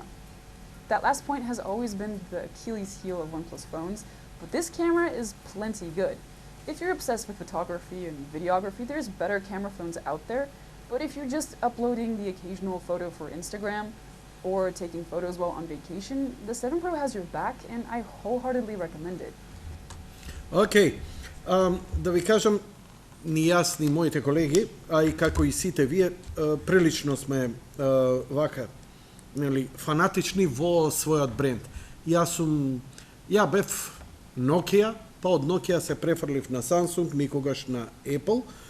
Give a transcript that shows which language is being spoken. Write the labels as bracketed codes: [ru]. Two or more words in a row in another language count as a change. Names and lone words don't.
[en] That last point has always been the Achilles heel of OnePlus phones, but this camera is plenty good. If you're obsessed with photography and videography, there's better camera phones out there, but if you're just uploading the occasional photo for Instagram or taking photos while on vacation, the 7 Pro has your back and I wholeheartedly recommend it. [mk] Ok, да ви кажам, ни јас, ни моите колеги, а и како и сите вие, прилично сме вака, нели, фанатични во својот бренд. Ја бев Nokia, па од Nokia се префрлив на Samsung, никогаш на Apple.